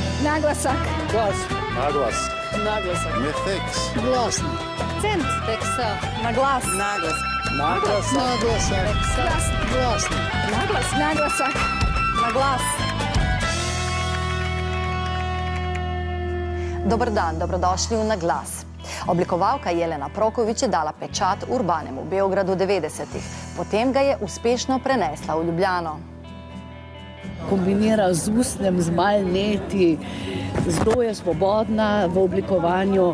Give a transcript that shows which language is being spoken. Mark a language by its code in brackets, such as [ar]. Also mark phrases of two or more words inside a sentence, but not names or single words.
[hr] Naglasak. [sl] Glas. Naglas. [hr] Naglasak. Mefeks. [sl] Glasno. Akcent. Teksa. Na glas. Naglas. [hr] Naglasak. Glasno. Naglas. Naglasak. [sl] Na glas. Dober dan, dobrodošli v Na glas. Oblikovalka Jelena Proković je dala pečat urbanemu Beogradu 90-ih. Potem ga je uspešno prenesla v Ljubljano. Kombinira z usnjem, z malneti, zelo je svobodna v oblikovanju.